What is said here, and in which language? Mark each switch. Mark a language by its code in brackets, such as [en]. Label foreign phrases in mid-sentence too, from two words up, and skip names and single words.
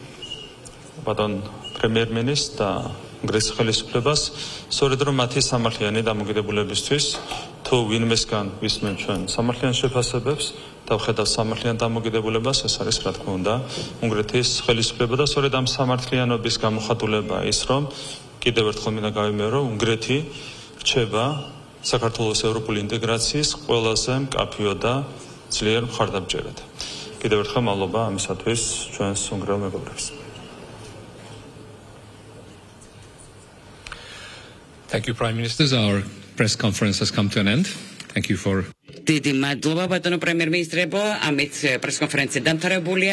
[ka] ბატონ პრემიერ-მინისტრს და უნგრეთის ხელისუფლებას, სწორედ რომ მათი სამართლიანი დამოკიდებულებისთვის თუ ვინმესგან ვისმენ ჩვენ სამართლიან შეფასებებს და ვხედავ სამართლიან დამოკიდებულებას, ეს არის რა თქმა უნდა უნგრეთის ხელისუფლება და სწორედ ამ სამართლიანობის გამოხატულება ის, რომ კიდევ ერთხელ მინდა გავიმეორო, რომ უნგრეთი რჩება საქართველოს ევროპული ინტეგრაციის ყველაზე მკაფიო და ძლიერ მხარდამჭერად. კიდევ ერთხელ მადლობა ამისათვის ჩვენს უნგრელ მეგობრებს. [en] Thank you, Prime Ministers. Our press conference has come to an end. Thank you for... [ka] დიდი მადლობა ბატონო პრემიერ-მინისტრებო, ამით პრეს კონფერენცია დამთავრებულია.